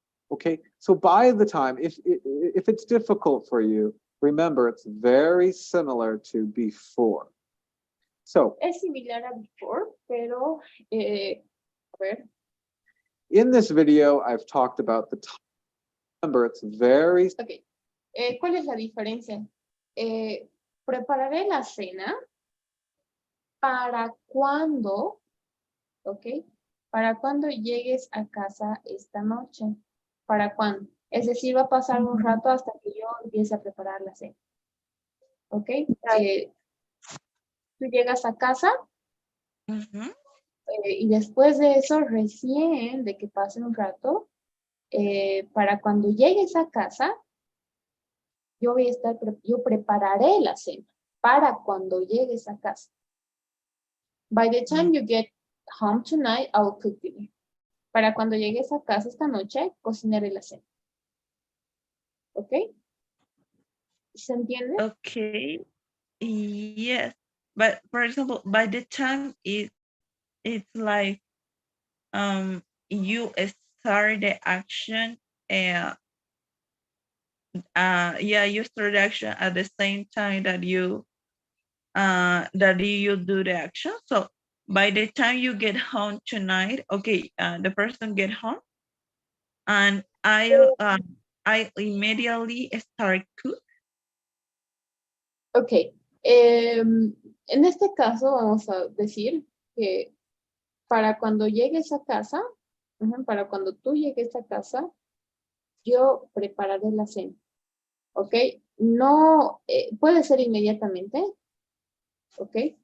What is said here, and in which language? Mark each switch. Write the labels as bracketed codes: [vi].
[en] Okay, so by the time, if it's difficult for you, remember it's very similar to before. So [es] Es similar a before, pero, a ver, [en] in this video, I've talked about the time. Remember, it's very [es] ok. ¿Cuál es la diferencia? Prepararé la cena para cuando, ok, para cuando llegues a casa esta noche. ¿Para cuándo? Es decir, va a pasar un rato hasta que yo empiece a preparar la cena. ¿Ok? Tú llegas a casa Mhm. y después de eso, recién de que pase un rato, para cuando llegues a casa, yo prepararé la cena para cuando llegues a casa. [en] By the time you get home tonight, I will cook dinner. [es] Para cuando llegues a casa esta noche, cocinaré la cena. ¿Ok? ¿Se entiende? [en] Okay. Yes. But for example, by the time it's like you start the action and you start the action at the same time that you do the action. So by the time you get home tonight, okay, the person get home and I immediately start cook. Ok. [es] En este caso vamos a decir que para cuando llegues a casa, para cuando tú llegues a casa, yo prepararé la cena. ¿Ok? No, puede ser inmediatamente. ¿Ok?